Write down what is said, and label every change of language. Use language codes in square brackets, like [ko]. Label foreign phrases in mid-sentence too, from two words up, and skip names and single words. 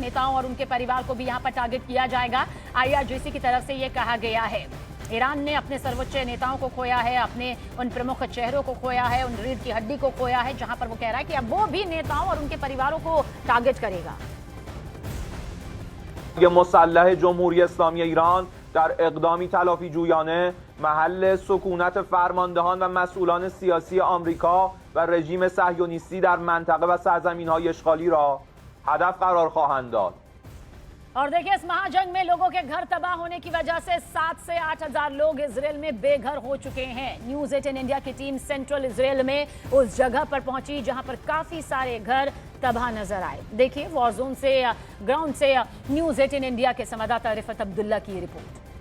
[hi] नेताओं और उनके परिवार को भी यहां पर टारगेट किया जाएगा। आईआरजीसी की तरफ से ये कहा गया है। ईरान ने अपने सर्वोच्च नेताओं को खोया है, अपने उन प्रमुख चेहरों को खोया है, उन रीढ़ की हड्डी को खोया है, जहां पर वो कह रहा है कि अब वो भी नेताओं और उनके परिवारों को टारगेट करेगा। ये मुसल्लह जमहूरियत इस्लामी ईरान [fa] در اقدامی تلافی جویانه محل سکونت فرماندهان و مسئولان سیاسی آمریکا و رژیم صهیونیستی در منطقه و سرزمین‌های اشغالی را هدف قرار خواهند داد. [hi] और देखिए इस महाजंग में लोगों के घर तबाह होने की वजह से 7 से 8 हजार लोग इजराइल में बेघर हो चुके हैं। न्यूज 18 इंडिया की टीम सेंट्रल इजराइल में उस जगह पर पहुंची जहां पर काफी सारे घर तबाह नजर आए। देखिए वॉर जोन से ग्राउंड से न्यूज 18 इंडिया के संवाददाता रिफत अब्दुल्ला की रिपोर्ट।